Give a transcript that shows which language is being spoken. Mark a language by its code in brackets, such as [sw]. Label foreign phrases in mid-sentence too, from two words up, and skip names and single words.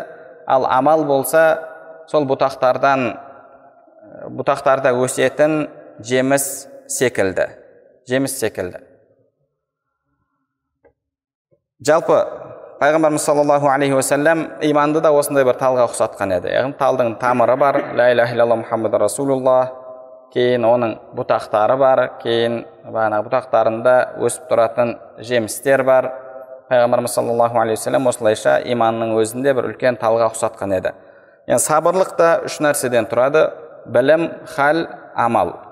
[kk] Ал амал болса сол бұтақтарда өсетін жеміс секілді. Жалпы пайғамбарымыз [ar] صلى الله عليه وسلم [kk] иманды да осындай бір талға ұқсатқан еді. Яғни талдың тамыры бар, [ar] لا إله إلا الله محمد رسول الله, [kk] кейін оның бұтақтары бар, кейін бұтақтарында өсіп тұратын жемістер бар. Пайғамбарымыз [ar] صلى الله عليه وسلم [kk] осылайша иманның өзінде бір үлкен талға ұқсатқан еді. Яғни сабырлық та үш нәрседен тұрады: білім, хал, амал.